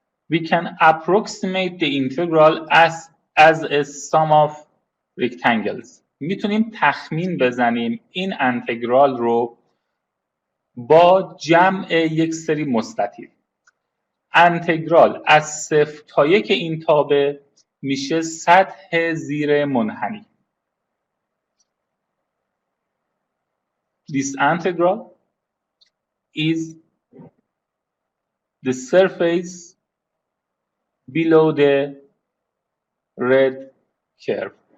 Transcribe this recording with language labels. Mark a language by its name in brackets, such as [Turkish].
[English] We can approximate the integral as a sum of rectangles. [Persian] میتونیم تخمین بزنیم این انتگرال رو با جمع یک سری مستطیل. انتگرال از 0 تا 1 این تابع میشه سطح زیر منحنی. [English] This integral is the surface below the red curve.